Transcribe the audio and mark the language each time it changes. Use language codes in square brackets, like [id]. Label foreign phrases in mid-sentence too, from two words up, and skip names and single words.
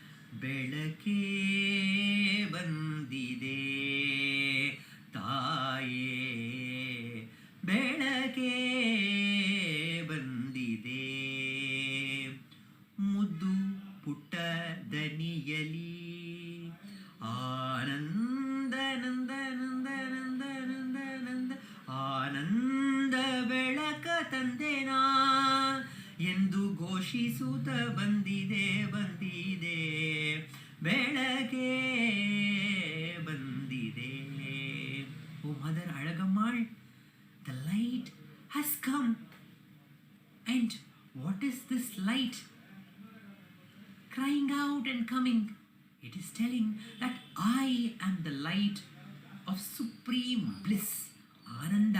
[kn] ಬೆಳಕೆ ಬಂದಿದೆ ತಾಯೆ, ಬೆಳಕೆ ಬಂದಿದೆ, ಮುದ್ದು ಪುಟ್ಟ ದನಿಯಲಿ, ಆನಂದ ನಂದ ನಂದ ನಂದ ನಂದ ನಂದ, ಆನಂದ ಬೆಳಕ ತಂದೆನ, ಎಂದು ಘೋಷಿಸುತ್ತ ಬಂದಿದೆ ಬಂದಿದೆ ಬೆಳಗ್ಗೆ ಬಂದಿದೆ. [en] Oh Mother Alagammal, the light has come. And what is this light crying out and coming? It is telling that I am the light of supreme bliss, Ananda.